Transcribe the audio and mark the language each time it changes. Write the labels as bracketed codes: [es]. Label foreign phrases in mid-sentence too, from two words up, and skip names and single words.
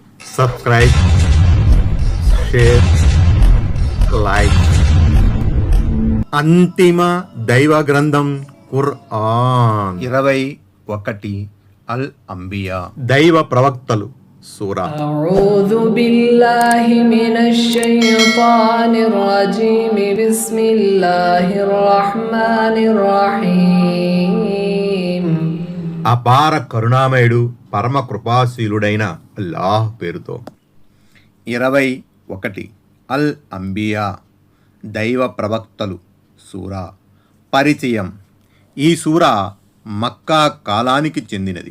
[en] subscribe, share, like. [te] అంతిమ దైవ గ్రంథం ఖురాన్ 21 అల్ అంబియా దైవ ప్రవక్తలు సూరా. [ar] أعوذ بالله من الشيطان الرجيم بسم الله الرحمن الرحيم [te] అపార కరుణామయుడు పరమ కృపాశీలుడైన అల్లాహ్ పేరుతో. 21 అల్ అంబియా దైవ ప్రవక్తలు సూరా. పరిచయం. ఈ సూరా మక్కా కాలానికి చెందినది.